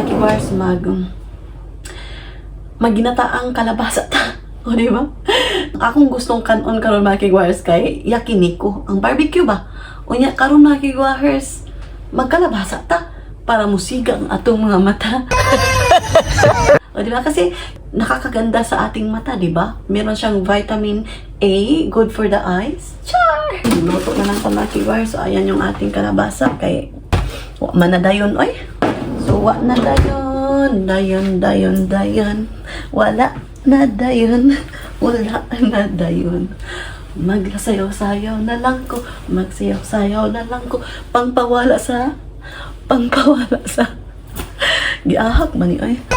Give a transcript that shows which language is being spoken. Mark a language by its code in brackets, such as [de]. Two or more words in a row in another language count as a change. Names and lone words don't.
[ceb] Magkuan ta mga kigwahers, maginataang kalabasa ta. O, di ba? Akong gustong kanon karon mga kigwahers kay yakiniku. Ang barbecue ba? Unya karon mga kigwahers, magkalabasa ta para musiga ang atong mga mata. O, di ba? [tl] Kasi nakakaganda sa ating mata, di ba? Meron siyang vitamin A, [en] good for the eyes. [tl] Char! Luto na lang ito mga kigwahers. [ceb] So, [tl] ayan yung ating kalabasa [ceb] kay wa man na dayon, oy. So, wa na dayon. Dayon. Wala na dayon. Wala na dayon. Magsayaw-sayaw na lang ko. Magsayaw-sayaw na lang ko. Pangpawala sa giahak man ni, oy.